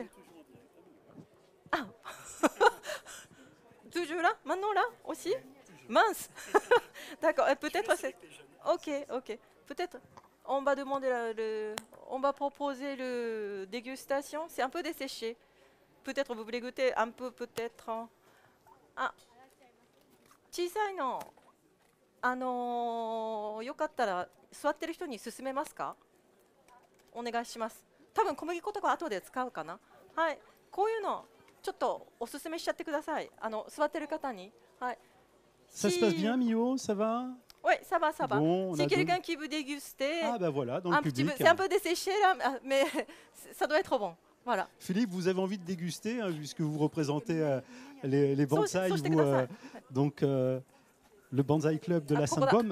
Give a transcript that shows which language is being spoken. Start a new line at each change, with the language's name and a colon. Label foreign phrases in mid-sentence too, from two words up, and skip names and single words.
French: Ah toujours là? Maintenant là aussi? Mince. D'accord. Peut-être c'est. Ok. Peut-être on va demander on va proposer le dégustation. C'est un peu desséché. Peut-être vous voulez goûter un peu, peut-être.
Japanese: Ah. 小さいの。よかったら座ってる人に勧めますか？お願いします。多分小麦粉とか後で使うかな。はい。こういうのちょっとお勧めしちゃってください。座ってる方に。はい。
French: Ça se passe bien, Mio? Ça va? Oui, ça va, ça va. Bon, si quelqu'un qui veut déguster, ah ben voilà, dans le public. C'est un peu desséché là, mais ça doit être bon. Voilà. Philippe, vous avez envie de déguster, hein, puisque vous représentez les bonsaïs, donc le Banzai Club de la Sainte-Baume.